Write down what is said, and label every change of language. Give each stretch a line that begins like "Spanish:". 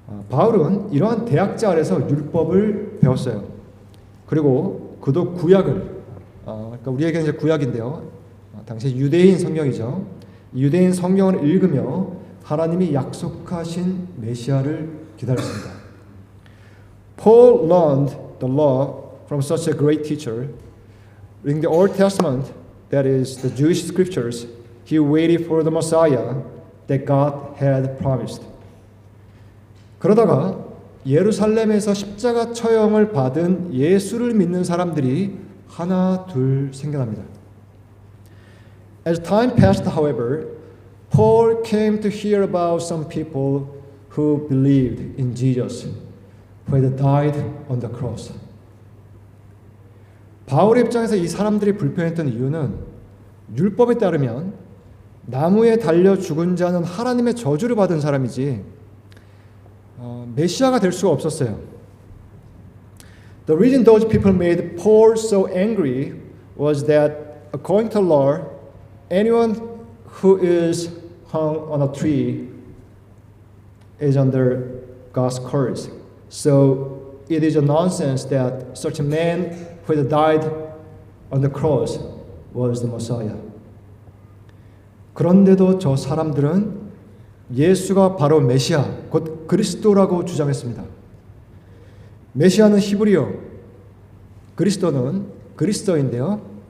Korean: 바울은 이러한 대학자 아래서 율법을 배웠어요. 그리고 그도 구약을, 그러니까 우리에게는 이제 구약인데요. 당시 유대인 성경이죠. 유대인 성경을 읽으며 하나님이 약속하신 메시아를 기다렸습니다.
English: Paul learned the law from such a great teacher. Reading the Old Testament, that is the Jewish scriptures, he waited for the Messiah that God had promised.
Korean: 그러다가 예루살렘에서 십자가 처형을 받은 예수를 믿는 사람들이 하나 둘 생겨납니다.
English: As time passed, however, Paul came to hear about some people who believed in Jesus, who had died on the cross.
Korean: 바울의 입장에서 이 사람들이 불편했던 이유는 율법에 따르면 나무에 달려 죽은 자는 하나님의 저주를 받은 사람이지 메시아가 될 수가 없었어요.
English: The reason those people made Paul so angry was that according to law, anyone who is hung on a tree is under God's curse. So it is a nonsense that such a man who had died on the cross was the Messiah.
Korean: 그런데도 저 사람들은 예수가 바로 메시아, 곧 그리스도라고 주장했습니다. 메시아는 히브리어, 그리스도는 그리스도인데요.